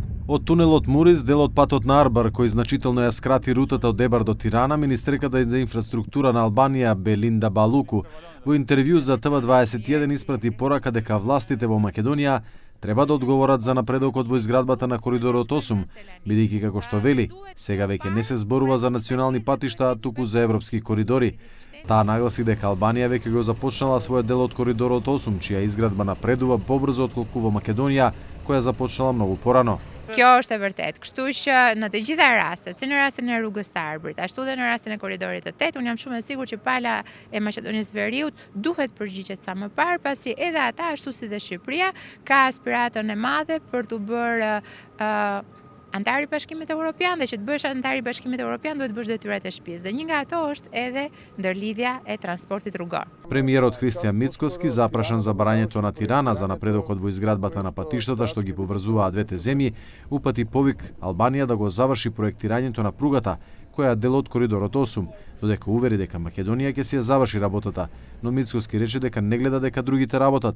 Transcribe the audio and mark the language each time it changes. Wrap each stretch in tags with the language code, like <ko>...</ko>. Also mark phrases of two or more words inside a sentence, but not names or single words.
<mk>Од тунелот Мурис, дел од патот на Арбар, кој значително ја скрати рутата од Ебар до Тирана, министерката за инфраструктура на Албанија Белинда Балуку во интервју за ТВ21 испрати порака дека властите во Македонија треба да одговорат за напредокот во изградбата на коридорот 8, бидејќи како што вели, сега веќе не се зборува за национални патишта, туку за европски коридори. Таа нагласи дека Албанија веќе го започнала својот дел од коридорот 8, чија изградба напредува побрзо отколку во Македонија, која започнала многу порано.</mk> <sq>Kjo është e vërtet, kështu që në të gjitha rastet, si në rastin e rrugës të Arbrit, ashtu dhe në rastin e korridorit të 8, unë jam shumë e sigurt që pala e Maqedonisë Veriut duhet përgjigjet sa më parë, pasi edhe ata ashtu si dhe Shqipëria ka aspiratën e madhe për të bërë antar i Bashkimit Evropian, dhe që të bësh antar i Bashkimit Evropian duhet bësh detyrat e shtëpisë. Dhe një nga ato është edhe ndërlidhja e transportit rrugor.</sq> <mk>Премиерот Христијан Мицкоски запрашан за барањето на Тирана за напредокот во изградбата на патиштата што ги поврзуваат двете земји, упати повик Албанија да го заврши проектирањето на пругата, која е дел од коридорот 8, додека увери дека Македонија ќе си ја заврши работата, но Мицкоски рече дека не гледа дека другите работат.</mk>